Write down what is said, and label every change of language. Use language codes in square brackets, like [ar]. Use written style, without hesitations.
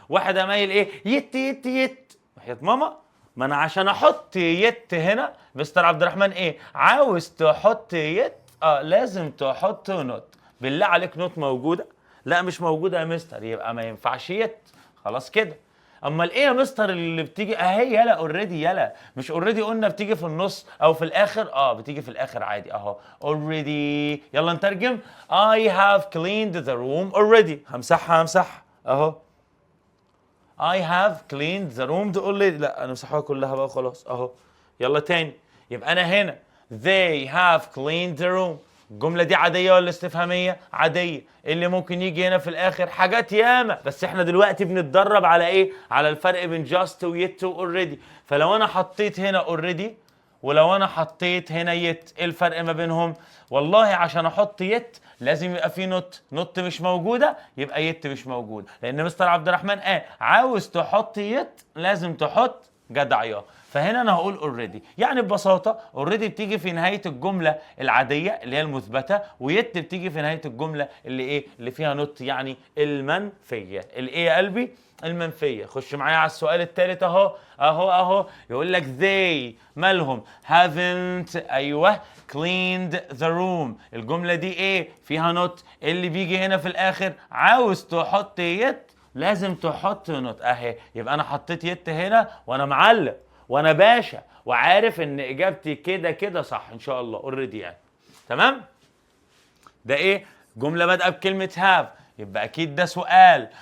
[ar] واحد اميل ايه؟ يت يت يت. وحياة ماما، ما انا عشان احط يت هنا مستر عبد الرحمن ايه؟ عاوز تحط يت؟ لازم تحط نوت. بالله عليك نوت موجوده؟ لا مش موجوده يا مستر، يبقى ما ينفعش يت. خلاص كده. امال ايه يا مستر اللي بتيجي اهي؟ يلا اوريدي. يلا مش اوريدي قلنا بتيجي في النص او في الاخر؟ بتيجي في الاخر عادي اهو اوريدي. يلا نترجم. [en] I have cleaned the room already. [ar] همسحها اهو. [en] I have cleaned the room already. [ar] لا انا مسحها كلها بقى خلاص اهو. يلا تاني. يبقى انا هنا [en] they have cleaned the room. [ar] الجملة دي عادية ولا استفهامية؟ عادية. اللي ممكن يجي هنا في الآخر حاجات ياما، بس احنا دلوقتي بنتدرب على إيه؟ على الفرق بين just و yet و already. فلو أنا حطيت هنا already ولو أنا حطيت هنا yet، إيه الفرق ما بينهم؟ والله عشان أحط yet لازم يبقى في نوت مش موجودة، يبقى yet مش موجود. لأن مستر عبد الرحمن عاوز تحط yet لازم تحط جدع. فهنا انا هقول already. يعني ببساطه already بتيجي في نهايه الجمله العاديه اللي هي المثبته، ويت بتيجي في نهايه الجمله اللي ايه؟ اللي فيها نوت، يعني المنفيه. الايه يا قلبي؟ المنفيه. خش معايا على السؤال الثالث اهو. يقول لك [en] they [ar] مالهم؟ [en] haven't [ar] ايوه [en] cleaned the room. [ar] الجمله دي ايه؟ فيها نوت. اللي بيجي هنا في الاخر عاوز تحط يت لازم تحط نوت اهي. يبقى انا حطيت يت هنا وانا معلم وانا باشا وعارف ان اجابتي كده كده صح ان شاء الله اوريدي يعني. تمام؟ ده ايه؟ جمله بادئه بكلمه هاف، يبقى اكيد ده سؤال.